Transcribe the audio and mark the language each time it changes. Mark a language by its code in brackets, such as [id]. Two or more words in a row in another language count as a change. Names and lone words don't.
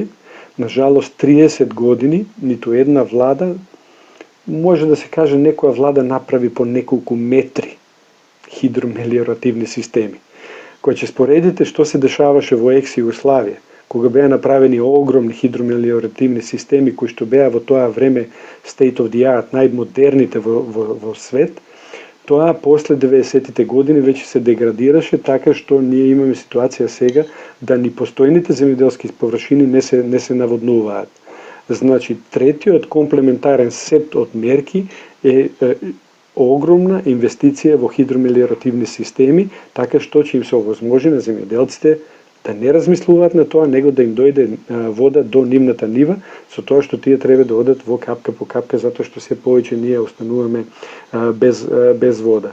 [mk] На жалост 30 години ниту една влада, може да се каже некоја влада направи по неколку метри хидромелиоративни системи. Кога ќе споредите што се дешаваше во екс Југославија, кога беа направени огромни хидромелиоративни системи кои што беа во тоа време [en] state of the art, [mk] најмодерните во свет, тоа после 90-тите години веќе се деградираше, така што ние имаме ситуација сега да ни постојните земјоделски површини не се наводнуваат. Значи, третиот комплементарен сет од мерки е огромна инвестиција во хидромелиоративни системи, така што ќе им се овозможи на земјоделците да не размислуваат на тоа, него да им дојде вода до нивната нива, со тоа што тие треба да одат во капка по капка, затоа што се повеќе ние остануваме без вода.